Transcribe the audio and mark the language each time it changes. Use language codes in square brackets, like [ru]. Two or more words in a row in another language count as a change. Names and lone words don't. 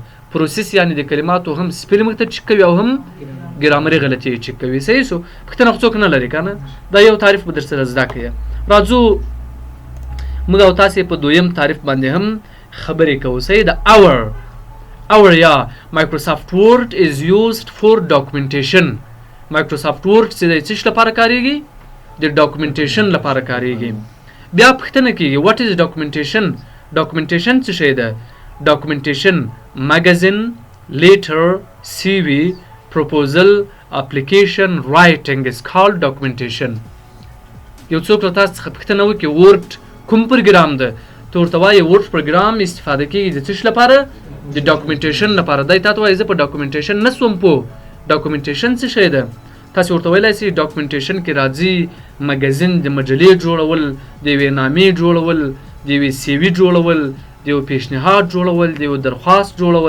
[ps] پروسس یعنې د کلماتو هم سپیلینګ ته چک کوي او هم ګرامري غلطي چک کوي. صحیح سو؟ پوښتنه خو څوک نه لري که نه؟ دا یو تعریف به درسره زده کړئ. راځو موږ او تاسې په دویم تعریف باندې هم خبرې کوو. صحیح ده؟ our یا مایکروسافټ ورډ [en] is used for documentation. [ps] مایکروسافټ ورډ چې د څه لپاره کاریږي؟ د ډاکومنټیشن لپاره کاریږي. بیا پوښتنه کېږي [en] what is documentation؟ [ps] ډاکومنټیشن څه شی ده؟ [en] ډاکومنټیشن magazine, letter, CV, proposal, application, writing is called documentation. [ps] یو څوک له تاسو څخه پوښتنه وکړي ورډ کوم پروګرام ده؟ ته ورته وایې ورډ پروګرام استفاده کېږي د څه لپاره؟ د ډاکومنټیشن لپاره. دی تا ته وایي زه په ډاکومنټیشن نه سوم پوه. ډاکومنټیشن څه شی ده؟ تاسې ورته ویلی سئ ډاکومنټیشن کې راځي مګزین د مجلې جوړول، د یوې نامې جوړول، د یوې CV جوړول، د یو پیشنهاد جوړول، د یو درخواست جوړول.